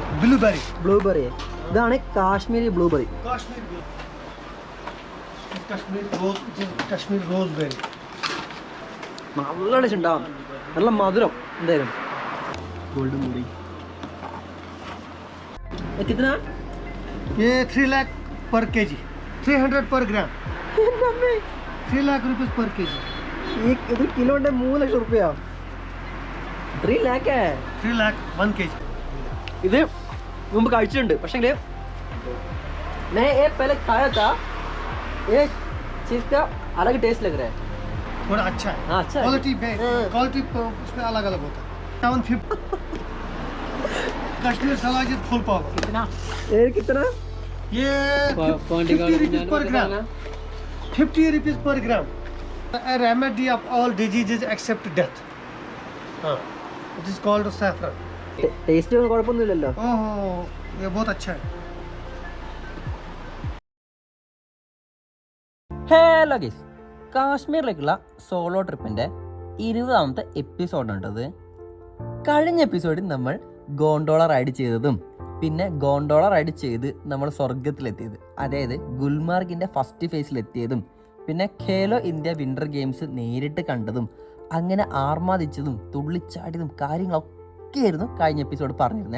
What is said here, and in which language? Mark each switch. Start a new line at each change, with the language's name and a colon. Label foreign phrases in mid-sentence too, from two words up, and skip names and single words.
Malayalam: ബ്ലൂബെറി. ഇതാണ് കാശ്മീരി ബ്ലൂബെറി. കശ്മീർ റോസ് ബെറി. നല്ല ടേസ്റ്റ് ഉണ്ടാവും, നല്ല മധുരം. എന്തായാലും ഗോൾഡൻ ബെറി कितना?
Hindi: ये 3 लाख
English: per kg,
Hindi: 300
English: per gram,
Hindi: 3 लाख
English: rupees per kg.
Malayalam: ഇത് കിലോന്റെ 3 ലക്ഷം റുപ്യ.
Hindi: 3 लाख है. 3 लाख 1 केजी.
Malayalam: ഇത് മുമ്പ് കഴിച്ചിട്ടുണ്ട്, പക്ഷേ
Hindi: मैं ये पहले खाया था, ये चीज का अलग टेस्ट लग रहा है. थोड़ा अच्छा है. हाँ, अच्छा है. क्वालिटी उसमें अलग अलग होता है. 750 कश्मीर सलाद फुल पाव. कितना? ये कितना? ये 50
English: rupees per gram.
Hindi: 50
English: rupees per gram. A remedy of all diseases except death.
Hindi: हाँ,
English: it is called saffron.
Malayalam: टेस्ट ഒന്നും കുഴപ്പമൊന്നുമില്ലല്ലോ.
Hindi: ओह, ये बहुत अच्छा है.
English: hello guys,
Malayalam: കാശ്മീരിലേക്കുള്ള സോളോ ട്രിപ്പിൻ്റെ 20ാമത്തെ എപ്പിസോഡുണ്ടത്. കഴിഞ്ഞ എപ്പിസോഡിൽ നമ്മൾ
English: gondola ride
Malayalam: ചെയ്തതും പിന്നെ
English: gondola ride
Malayalam: ചെയ്ത് നമ്മൾ സ്വർഗത്തിലെത്തിയത്, അതായത് ഗുൽമാർഗിൻ്റെ ഫസ്റ്റ് ഫേസിലെത്തിയതും പിന്നെ ഖേലോ ഇന്ത്യ വിൻ്റർ ഗെയിംസ് നേരിട്ട് കണ്ടതും അങ്ങനെ ആർമാദിച്ചതും തുള്ളിച്ചാടിയതും കാര്യങ്ങളൊക്കെയായിരുന്നു കഴിഞ്ഞ എപ്പിസോഡ് പറഞ്ഞിരുന്നത്.